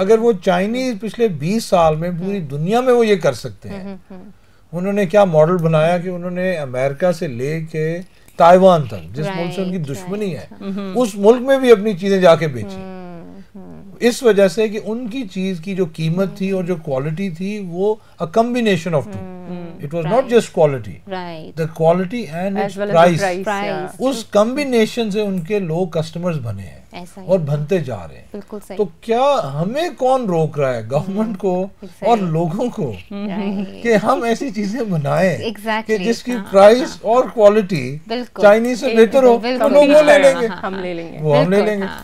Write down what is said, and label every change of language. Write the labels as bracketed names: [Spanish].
[Urdu] اگر وہ چائنیز پچھلے 20 سال میں پوری دنیا میں وہ یہ کر سکتے ہیں, انہوں نے کیا ماڈل بنایا کہ انہوں نے امریکہ سے لے کے تائیوان تک, جس ملک سے ان کی دشمنی ہے, اس ملک میں بھی اپنی چیزیں جا کے بیچی. اس وجہ سے کہ ان کی چیز کی جو قیمت تھی اور جو کوالٹی تھی وہ [English] a combination of two. It was not just quality. The quality and its price. [Urdu] اس combination سے ان کے لوگ کسٹمرز بنے ہیں اور بنتے جا رہے ہیں. تو کیا ہمیں کون روک رہا ہے, گورنمنٹ کو اور لوگوں کو, کہ ہم ایسی چیزیں بنائیں کہ جس کی پرائس اور کوالٹی چائنیز سے بہتر ہو, تو لوگ وہ لے لیں گے, وہ ہم لے لیں گے.